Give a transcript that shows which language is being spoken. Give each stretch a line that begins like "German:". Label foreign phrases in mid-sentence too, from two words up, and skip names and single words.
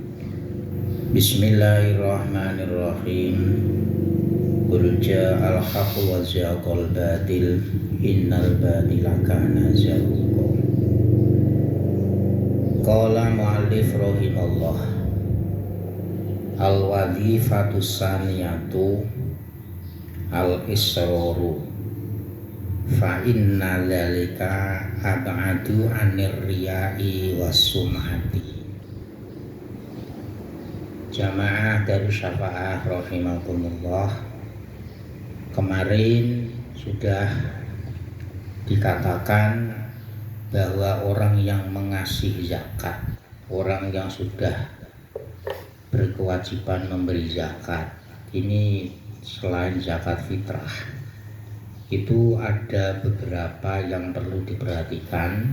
Arabic: Bismillahirrahmanirrahim. قل جاء الحق وزهق الباطل إن الباطل كان زهوقا. قال المؤلف رحمه الله. الوظيفة الثانية الإسرار فإن ذلك أبعد عن الرياء والسمعة.
Indonesian: Jamaah Darus Syafa'ah rahimakumullah. Kemarin sudah dikatakan bahwa orang yang mengasihi zakat, orang yang sudah berkewajiban memberi zakat, ini selain zakat fitrah itu ada beberapa yang perlu diperhatikan.